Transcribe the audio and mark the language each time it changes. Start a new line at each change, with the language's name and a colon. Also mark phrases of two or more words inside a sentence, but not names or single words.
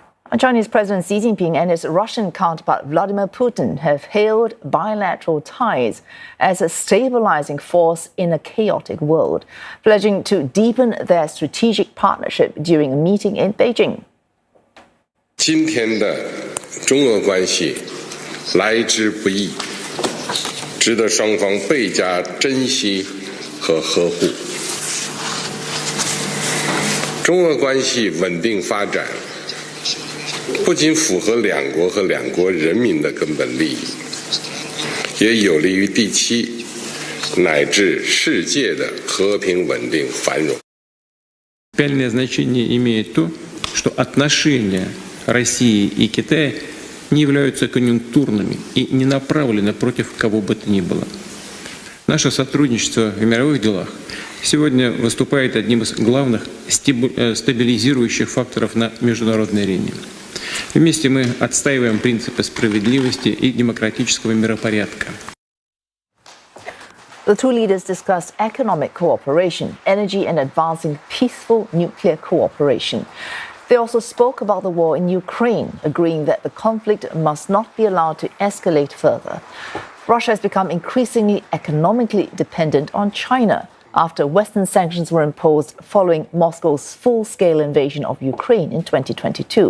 English: Chinese President Xi Jinping and his Russian counterpart Vladimir Putin have hailed bilateral ties as a stabilising force in a chaotic world, pledging to deepen their strategic partnership during a meeting in Beijing.
Chinese: 今天的中俄关系来之不易，值得双方倍加珍惜和呵护。中俄关系稳定发展，不仅符合两国和两国人民的根本利益，也有利于地区乃至世界的和平稳定繁荣。
Russian: Принципиальное значение имеет то, что отношения России и Китая не являются конъюнктурными и не направлены против кого бы то ни было. Наше сотрудничество в мировых делах сегодня выступает одним из главных стабилизирующих факторов на международной арене. Вместе мы отстаиваем принципы справедливости и демократического миропорядка.
English: The two leaders discussed economic cooperation, energy, and advancing peaceful nuclear cooperation. They also spoke about the war in Ukraine, agreeing that the conflict must not be allowed to escalate further. Russia has become increasingly economically dependent on China after Western sanctions were imposed following Moscow's full-scale invasion of Ukraine in 2022.